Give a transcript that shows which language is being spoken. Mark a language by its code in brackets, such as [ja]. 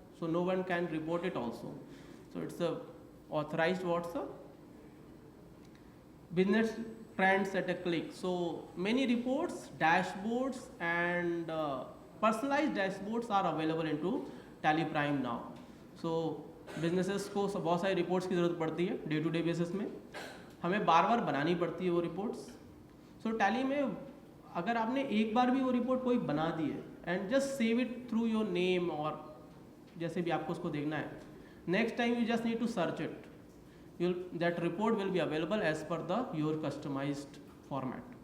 [en] So no one can report it also. So it's a authorized WhatsApp. Business trends at a click. So many reports, dashboards and personalized dashboards are available into Tally Prime now. [hi] So businesses को बहुत सारी reports की ज़रूरत पड़ती है [en] day to day basis [hi] में. हमें बार बार बनानी पड़ती है वो reports. So Tally में अगर आपने एक बार भी वो report कोई बना दी है [en] and just save it through your name [hi] और जैसे भी आपको उसको देखना है, [en] next time you just need to search it. That report will be available as per your customized format.